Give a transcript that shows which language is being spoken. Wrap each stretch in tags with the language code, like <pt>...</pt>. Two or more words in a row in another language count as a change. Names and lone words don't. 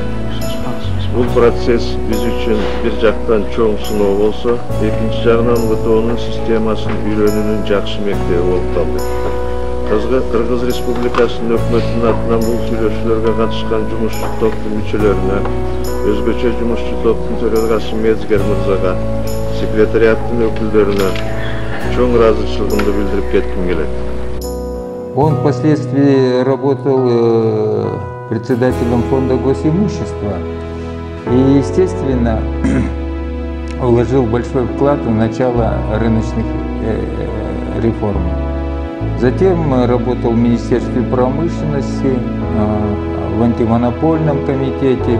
<ky>Бул процесс биз үчүн бир жактан чоң сыноо болсо, экинчи жагынан ВТОнун системасын үйрөнүүнүн жакшы мектеби болуп калды. Кыргыз Республикасынын өкмөтүнүн атынан бул сүйлөшүүлөргө катышкан жумушчу топтун мүчөлөрүнө, өзгөчө жумушчу топтун төрагасы Мезгер мырзага, секретариаттын өкүлдөрүнө чоң ыраазычылыгымды билдирип кетким келет.</ky> <ru>Он впоследствии работал председателем фонда госимущества и, естественно, вложил большой вклад в начало рыночных реформ. Затем работал в Министерстве промышленности, в антимонопольном комитете.</ru>